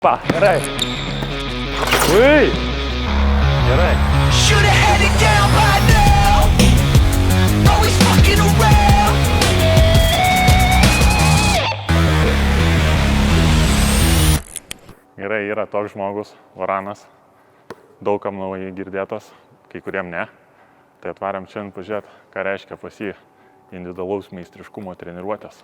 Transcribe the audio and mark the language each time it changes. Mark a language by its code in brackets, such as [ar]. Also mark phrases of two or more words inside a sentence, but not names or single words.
[lt] Pa, gerai. Ui. Gerai. [en] Should've had it down by now. Always fucking around. [lt] Gerai, yra toks žmogus, Varanas, daugam naujai girdėtas, kai kuriem ne. Tai atvarėm šiandien pažiūrėti, ką reiškia pas jį individualaus meistriškumo treniruotės.